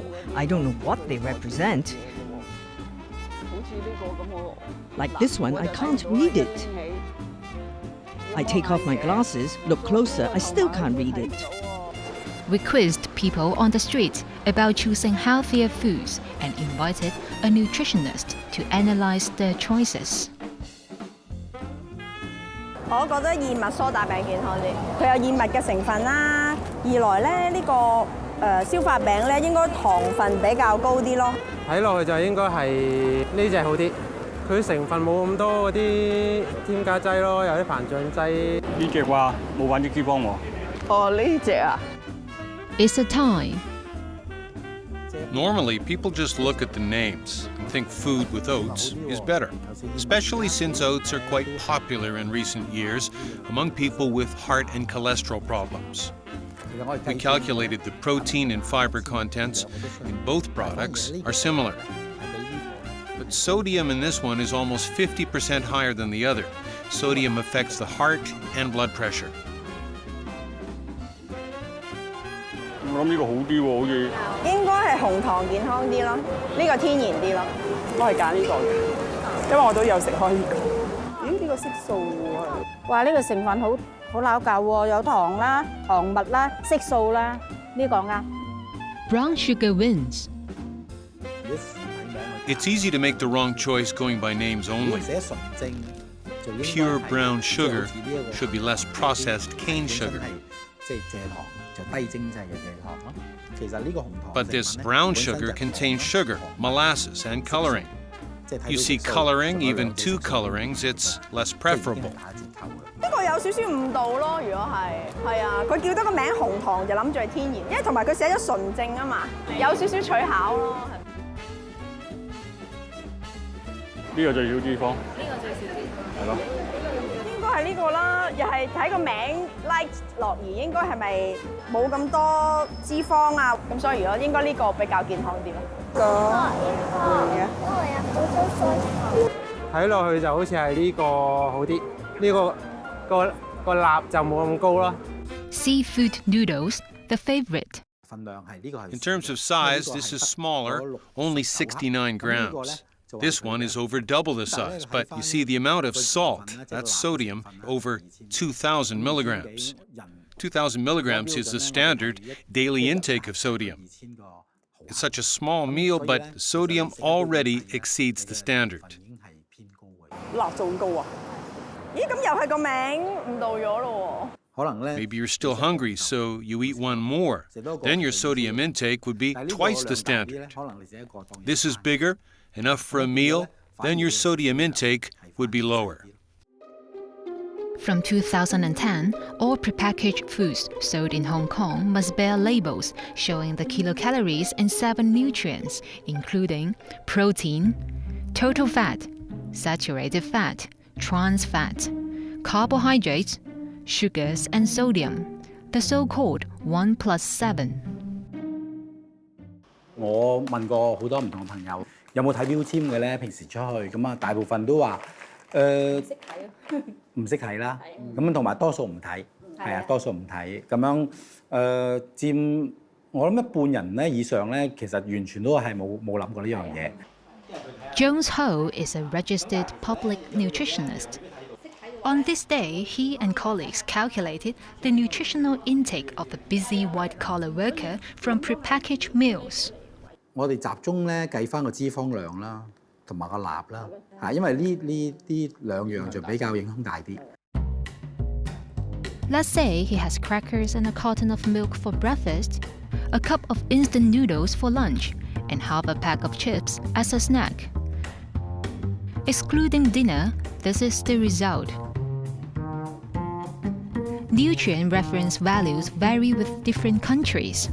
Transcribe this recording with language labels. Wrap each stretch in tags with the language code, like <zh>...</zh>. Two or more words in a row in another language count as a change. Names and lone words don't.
<en>I don't know what they represent. Like this one, I can't read it. I take off my glasses, look closer, I still can't read it. We quizzed people on the street about choosing healthier foods and invited a nutritionist to analyze their choices.</en> <yue>我覺得燕麥蘇打餅健康啲，佢有燕麥嘅成分啦。二來咧，呢個消化餅咧應該糖分比較高啲咯。睇落去就應該係呢隻好啲，佢成分冇咁多嗰啲添加劑咯，有啲膨脹劑。呢隻話冇反式脂肪喎。哦，呢隻啊。</yue> <en>It's a tie. Normally, people just look at the names and think food with oats is better, especially since oats are quite popular in recent years among people with heart and cholesterol problems. We calculated the protein and fiber contents in both products are similar. But sodium in this one is almost 50% higher than the other. Sodium affects the heart and blood pressure.</en> <yue>我諗呢個好啲喎，好似應該係紅糖健康啲咯，呢個天然啲咯。我係揀呢個嘅，因為我都有食開呢個。咦？呢個色素喎。哇！呢個成分好撈教喎，有糖啦、糖蜜啦、色素啦，呢個啱。</yue> <en>Brown sugar wins. It's easy to make the wrong choice going by names only. Pure brown sugar should be less processed cane sugar. But this brown sugar contains sugar, molasses, and coloring. You see coloring, even two colorings, it's less preferable.</en> <yue>呢個有少少誤導咯，如果係啊，佢叫得個名紅糖就諗住係天然，因為同埋佢寫咗純正啊嘛，有少少取巧咯。呢個最少脂肪。呢個最少脂肪。係咯。係呢個啦，又係睇個名 light 樂兒應該係咪冇咁多脂肪啊？咁所以如果應該呢個比較健康啲咯。睇落去就好似係呢個好啲，呢個鈉就冇咁高啦。</yue> <en>Seafood noodles, the favorite. In terms of size, this is smaller, only 69 grams. This one is over double the size, but you see the amount of salt, that's sodium, over 2,000 milligrams. 2,000 milligrams is the standard daily intake of sodium. It's such a small meal, but the sodium already exceeds the standard.</en> <yue>鈉仲高啊！咦，咁又係個名誤導咗咯喎。</yue> <en>Maybe you're still hungry, so you eat one more. Then your sodium intake would be twice the standard. This is bigger, enough for a meal, then your sodium intake would be lower. From 2010, all prepackaged foods sold in Hong Kong must bear labels showing the kilocalories and 7 nutrients, including protein, total fat, saturated fat, trans fat, carbohydrates, sugars and sodium, the so-called 1+7.</en> <yue>我問過好多唔同嘅朋友，有冇睇標籤嘅咧？平時出去咁啊，大部分都話唔識睇啦，咁同埋多數唔睇，係啊，多數唔睇，咁樣佔我諗一半人咧以上咧，其實完全都係冇諗過呢樣嘢。</yue> <en>Jones Ho is a registered public nutritionist. On this day, he and colleagues calculated the nutritional intake of a busy white-collar worker from prepackaged meals.</en> <yue>我哋集中咧計翻個脂肪量啦， 同埋個鈉啦，因為呢兩樣就比較影響大啲。</yue> <en>Let's say he has crackers and a carton of milk for breakfast, a cup of instant noodles for lunch, and half a pack of chips as a snack. Excluding dinner, this is the result. Nutrient reference values vary with different countries.</en>